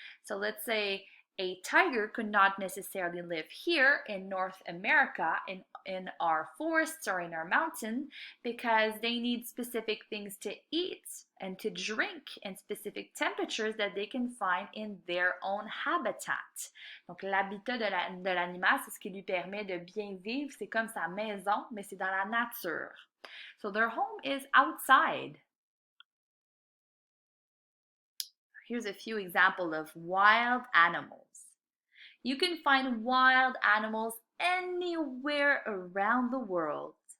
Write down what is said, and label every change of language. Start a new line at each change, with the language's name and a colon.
English: So let's say a tiger could not necessarily live here in North America in our forests or in our mountain because they need specific things to eat and to drink in specific temperatures that they can find in their own habitat.
French: Donc l'habitat de l'animal, c'est ce qui lui permet de bien vivre, c'est comme sa maison, mais c'est dans la nature.
English: So their home is outside. Here's a few examples of wild animals. You can find wild animals anywhere around the world.